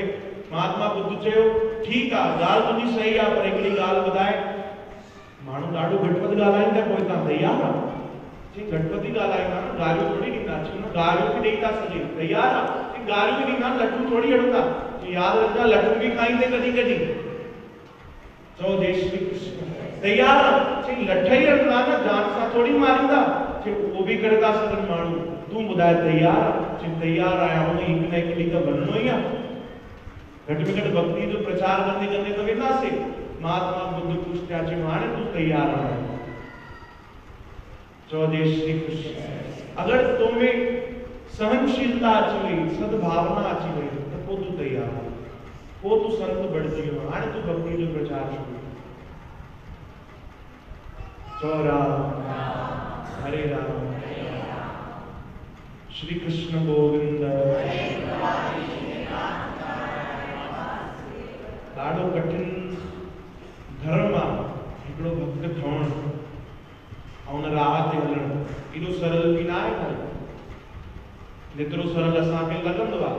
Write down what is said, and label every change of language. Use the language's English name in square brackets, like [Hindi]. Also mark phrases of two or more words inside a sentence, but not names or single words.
[Sindhi] महात्मा बुद्ध चयो, ठीकु आहे, ॻाल्हि तुंहिंजी सही आहे, पर हिकिड़ी ॻाल्हि ॿुधाए, माण्हू ॾाढो घटवधि ॻाल्हाईंदा, पोइ तव्हां तयारु आहियो? चई घटवधि ॻाल्हाईंदा न, गारियूं थोड़ी ॾींदा। चई न, गारियूं बि ॾेई था सघे, तयारु आहे? चई गारियूं बि ॾींदा, लड्डू थोड़ी हणंदा। चई यादि रखंदा, लड्डू बि खाईंदे कॾहिं कॾहिं। चओ जय श्री कृष्ण। तयारु आहे? चई लठ ई हणंदा न, जान सां थोड़ी मारींदा। चई उहो बि करे था सघनि माण्हू, तूं ॿुधाए तयारु आहे? चई तयारु आहियां, हिकु न हिकु ॾींहुं त वञिणो ई आहे, घटि में घटि भक्ति जो प्रचार कंदे कंदे तो वेंदासीं। महात्मा बुद्ध ख़ुशि थिया, चयो हाणे तूं तयारु आहीं? चओ जय श्री कृष्ण। अगरि तो में सहनशीलता अची वई, सद्भावना अची वई, त पोइ तूं तयारु आहीं, पोइ तूं संत बणिजी वियो, हाणे तूं भक्ति जो प्रचार शुरू। चओ राम हरे राम श्री कृष्ण गोविंद। ॾाढो कठिन धर्म आहे हिकिड़ो भक्त ठहणु ऐं उन राह ते हलणु। एॾो सरल बि न आहे, जेतिरो सरल असांखे लॻंदो आहे।